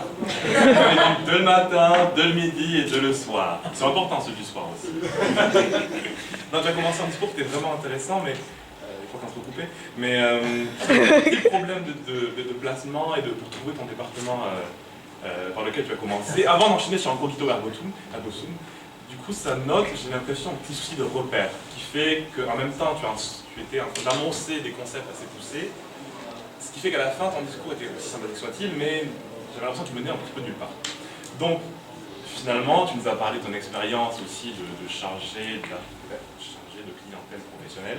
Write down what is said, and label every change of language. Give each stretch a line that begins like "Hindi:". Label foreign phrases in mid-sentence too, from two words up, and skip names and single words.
French: Tu avais dit de le matin, de le midi et de le soir. C'est important celui du soir aussi. Non, tu as commencé un discours qui était vraiment intéressant, mais je crois qu'on se recoupait. Mais le problème de placement et pour trouver ton département par lequel tu as commencé, avant d'enchaîner sur un
Latin: cogito ergo sum,
French: du coup, ça note, j'ai l'impression, un petit souci de repère qui fait qu'en même temps, tu étais en train d'annoncer des concepts assez poussés, ce qui fait qu'à la fin, ton discours était aussi sympathique soit-il, mais j'avais l'impression que tu menais un petit peu nulle part. Donc, finalement, tu nous as parlé de ton expérience aussi de chargé de clientèle professionnelle.